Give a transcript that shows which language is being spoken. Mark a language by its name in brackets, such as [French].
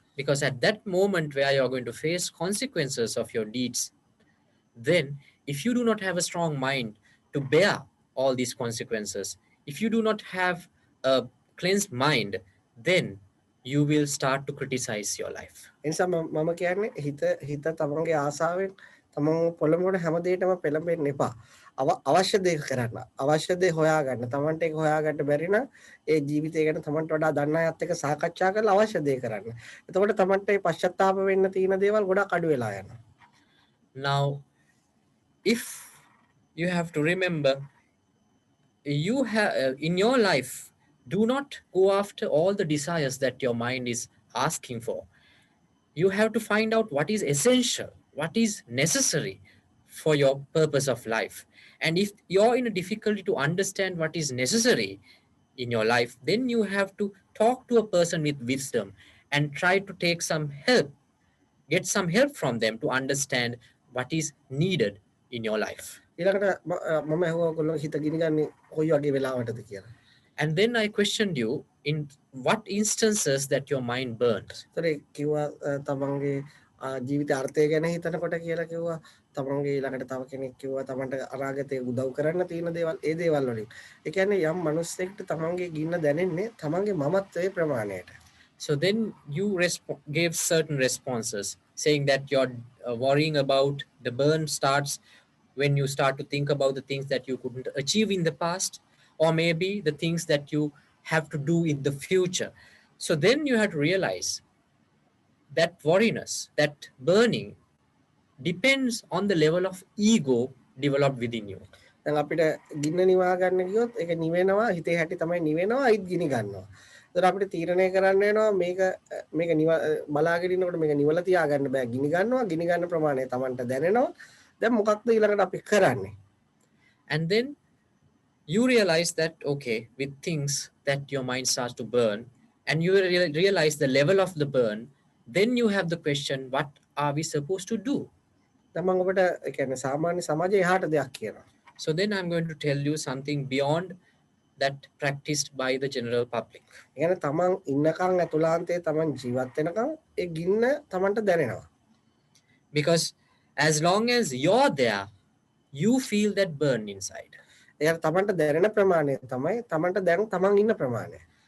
[English] Because at that moment where you are going to face consequences of your deeds, then if you do not have a strong mind to bear all these consequences, if you do not have a cleansed mind, then you will start to criticize your life. [Sinhala] එනිසා මම කියන්නේ හිත තමන්ගේ ආසාවෙන් තමන් පොළඹවන හැම දෙයකම පෙළඹෙන්න එපා. අවශ්‍ය දේ කරන්න, අවශ්‍ය දේ හොයාගන්න. තමන්ට ඒක හොයාගන්න බැරි නම් ඒ ජීවිතය ගැන තමන්ට වඩා දන්න අයත් එක්ක සාකච්ඡා කරලා අවශ්‍ය දේ කරන්න. එතකොට තමන්ට මේ පශ්චාත්තාප වෙන්න තියෙන දේවල් ගොඩක් අඩු වෙලා යනවා. [English] Now, if you have to remember, you have in your life, do not go after all the desires that your mind is asking for. You have to find out what is essential, what is necessary for your purpose of life. And if you're in a difficulty to understand what is necessary in your life, then you have to talk to a person with wisdom and try to take some help, get some help from them to understand what is needed in your life. [Sinhala] ඊළඟට මම ඇහුවා ඔයගොල්ලෝ හිත ගිනිගන්නේ කොයි වගේ වෙලාවටද කියලා. [English] And then I questioned you in what instances that your mind burns. [Sinhala] ඒතරේ කිව්වා තමන්ගේ ජීවිත අර්ථය ගැන හිතනකොට කියලා කිව්වා. තමන්ගේ ඊළඟට තව කෙනෙක් කිව්වා තමන්ට අනාගතේ උදව් කරන්න තියෙන දේවල් ඒ දේවල් වලින්. ඒ කියන්නේ යම් මිනිස්සෙක්ට තමන්ගේ ගින්න දැනෙන්නේ තමන්ගේ මමත්වයේ ප්‍රමාණයට. [English] So then you gave certain responses saying that you're worrying about the burn starts when you start to think about the things that you couldn't achieve in the past, or maybe the things that you have to do in the future. So then you have to realize that worriness, that burning depends on the level of ego developed within you. [Sinhala] දැන් අපිට ගින්න නිවා ගන්න ගියොත් ඒක නිවෙනවා හිතේ හැටි තමයි නිවෙනවා අයිත් ගිනි ගන්නවා. ඒතර අපිට තීරණය කරන්න වෙනවා මේක බලාගෙන ඉන්නකොට මේක නිවලා තියා ගන්න බෑ ගිනි ගන්න ප්‍රමාණය Tamanට දැනෙනවා. දැන් මොකක්ද ඊළඟට අපි කරන්නේ? [English] And then you realize that, okay, with things that your mind starts to burn, and you realize the level of the burn, then you have the question, what are we supposed to do? [Sinhala] දැන් මම ඔබට ඒ කියන්නේ සාමාන්‍ය සමාජයේ එහාට දෙයක් කියනවා. [English] So then I'm going to tell you something beyond that practiced by the general public. [Sinhala] ඒ කියන්නේ තමන් ඉන්නකන් ඇතුළාන්තයේ තමන් ජීවත් වෙනකන් ඒ ගින්න තමන්ට දැනෙනවා. [English] Because as long as you're there, you feel that burn inside. [Sinhala] ඒක තමන්ට දැනෙන ප්‍රමාණය තමයි තමන්ට දැන් තමන් ඉන්න ප්‍රමාණය.